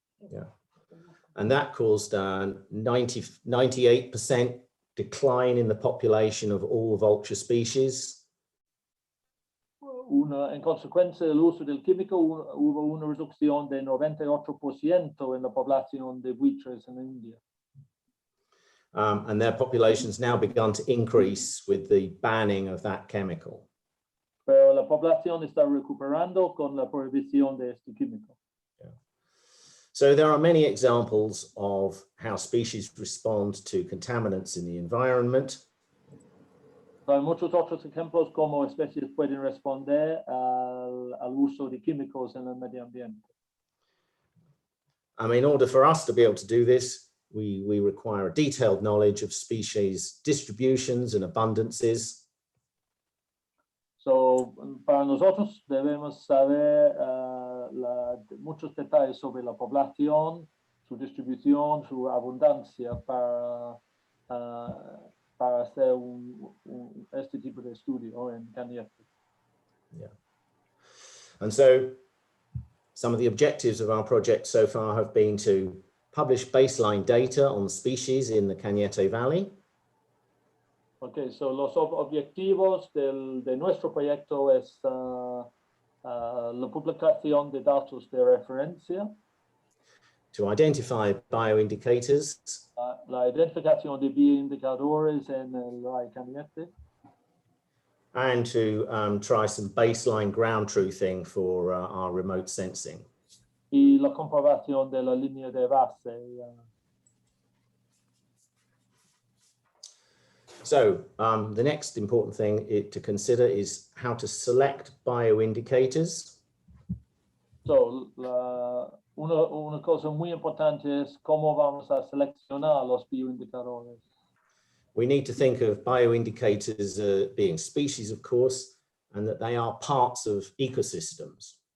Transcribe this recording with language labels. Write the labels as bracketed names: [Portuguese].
[English] Yeah, and that caused 98% decline in the population of all vulture species. [Spanish] En consecuencia del uso del químico hubo una reducción de 98% en la población de buitres en la India. [English] And their populations now begun to increase with the banning of that chemical. [Spanish] Pero la población está recuperando con la prohibición de este químico. [English] Yeah. So there are many examples of how species respond to contaminants in the environment. [Spanish] Hay muchos otros ejemplos como especies pueden responder al uso de químicos en el medio ambiente. [English] In order for us to be able to do this, we require a detailed knowledge of species distributions and abundances. [Spanish] So, para nosotros debemos saber muchos detalles sobre la población, su distribución, su abundancia para hacer este tipo de estudio en Cañete. [English] Yeah. And so some of the objectives of our project so far have been to publish baseline data on species in the Cañete Valley. [Spanish] Okay, so los objetivos de nuestro proyecto es la publicación de datos de referencia. [English] To identify bioindicators. [Spanish] La identificación de bioindicadores en el Valle Cañete. [English] And to try some baseline ground truthing for our remote sensing. [Spanish] Y la comprobación de la línea de base. [English] So the next important thing to consider is how to select bioindicators. [Spanish] So, una cosa muy importante es cómo vamos a seleccionar los bioindicadores. [English] We need to think of bioindicators being species, of course, and that they are parts of ecosystems.